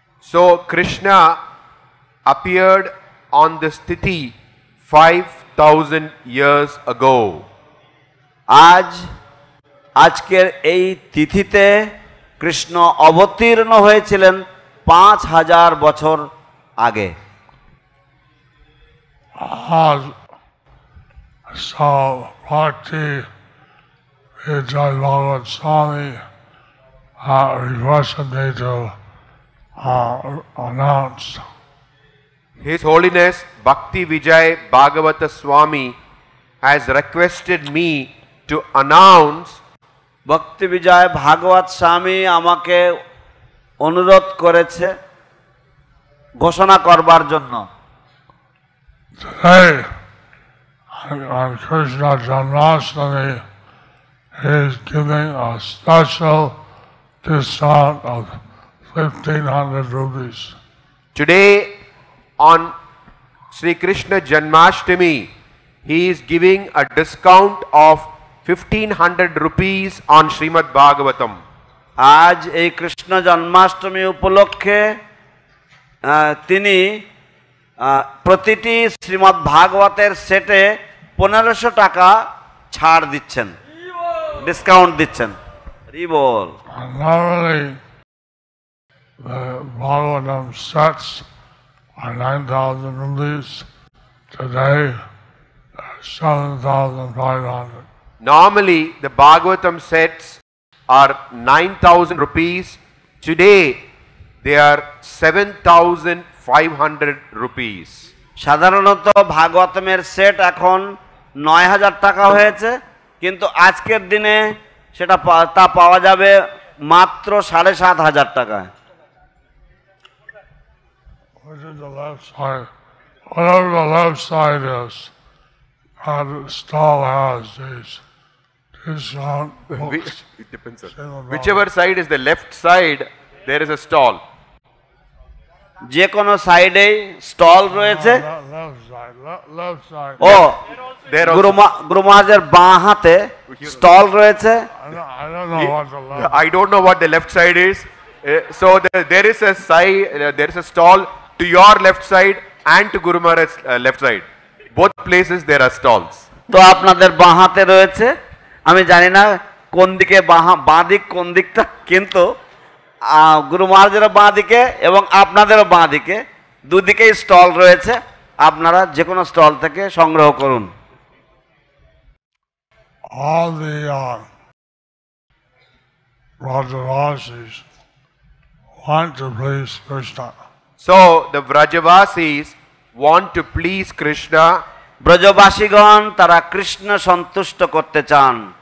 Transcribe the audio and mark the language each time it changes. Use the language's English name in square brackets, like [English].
[English] So Krishna appeared on this Tithi 5,000 years ago. [Bangla] আজকের এই তিথিতে কৃষ্ণ অবতীর্ণ হয়েছিলেন 5,000 বছর আগে। [English] So Bhakti Vijay Bhagavad Swami requested me to announce. His Holiness Bhakti Vijay Bhagavata Swami has requested me to announce. [Bangla] ভক্তি বিজয় ভাগবত স্বামী আমাকে অনুরোধ করেছে ঘোষণা করবার জন্য। [English] Today, on Krishna Janmashtami, he is giving a special discount of 1,500 rupees. Today on Sri Krishna Janmashtami, he is giving a discount of 1,500 rupees on Srimad Bhagavatam. [Bangla] আজ এই কৃষ্ণ জন্মাষ্টমী উপলক্ষে তিনি প্রতিটি শ্রীমদ্ ভাগবতের সেটে 1500 টাকা ছাড় দিচ্ছেন, ডিসকাউন্ট দিচ্ছেন। হরি বল। [English] Normally, the Bhagavatam sets are 9,000 rupees. Today, 7,500. Normally, the Bhagavatam sets are 9,000 rupees. Today, they are 7,500 rupees. [Bangla] সাধারণত ভাগবতমের সেট এখন 9,000 টাকা হয়েছে, কিন্তু আজকের দিনে সেটা তা পাওয়া যাবে মাত্র 7,500 টাকায়। [English] Which is the left side? Whatever the left side is, the stall has these discount books. It depends on whichever side is the left side, there is a stall. [Bangla] যে কোনো সাইডে স্টল রয়েছে। [English] Left side, left side. ও There also, [Bangla] গুরু মহারাজের বাঁ হাতে stall রয়েছে। [English] I don't know what the left. I don't know what the left side is. So there is a side, there is a stall to your left side and to Guru Maharaj's left side. Both places there are stalls. [Bangla] তো আপনাদের বাঁ হাতে রয়েছে, আমি জানি না কোন দিকে বাঁ দিক কোন দিকটা, কিন্তু গুরু মহারাজের বাঁ দিকে এবং আপনাদেরও বাঁ দিকে দুদিকেই স্টল রয়েছে, আপনারা যে কোনো স্টল থেকে সংগ্রহ করুন। [English] All the Rajavasis want to please Krishna. So the Vrajavasis want to please Krishna. [Bangla] ব্রজবাসীগণ তারা কৃষ্ণ সন্তুষ্ট করতে চান।